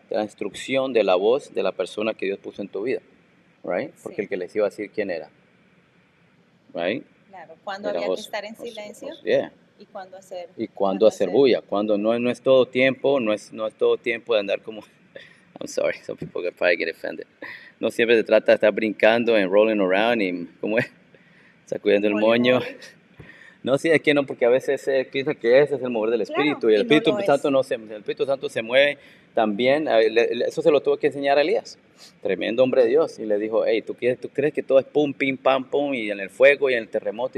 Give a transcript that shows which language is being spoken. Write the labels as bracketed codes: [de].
[es] De la instrucción de la voz de la persona que Dios puso en tu vida, [en] right? [es] Porque sí. El que les iba a decir quién era, [en] right? [es] Claro, cuando había que estar en silencio y cuando hacer bulla. Cuando no es todo tiempo, no es todo tiempo de andar como... [en] I'm sorry, some people could probably get offended. [es] No siempre se trata de estar brincando [en] and rolling around [es] y, ¿cómo es? Sacudiendo el moño. No, sí, es que no, porque a veces se piensa que ese es el mover del Espíritu, y el Espíritu Santo se mueve también. Eso se lo tuvo que enseñar a Elías, tremendo hombre de Dios, y le dijo, hey, ¿tú crees que todo es pum, pim, pam, pum, y en el fuego y en el terremoto?